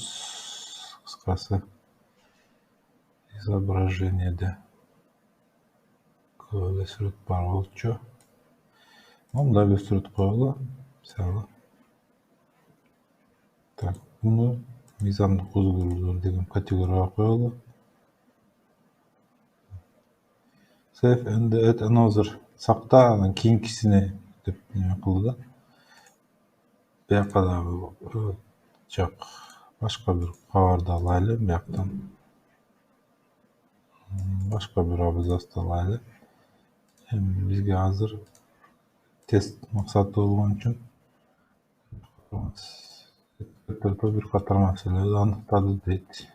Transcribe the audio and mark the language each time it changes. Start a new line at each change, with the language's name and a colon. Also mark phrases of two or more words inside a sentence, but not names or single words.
Kyrgyz: Кыскасы изображениеде көп эле сүрөт бар болчу. Мындай эле сүрөт коелу. Мисалы. Так, буну мыйзамдык өзгөрүүлөр деген категорияга коелу.
English: Save and add another.
Kyrgyz: Сакта, анан кийинкисине деп неме кылды да. Бияка дагы жок. Башка бир кабарды алайлы бияктан. Башка бир абзацты алайлы. Эми бизге азыр тест максаты болгон үчүн бир катар маселелерди аныктады дейт.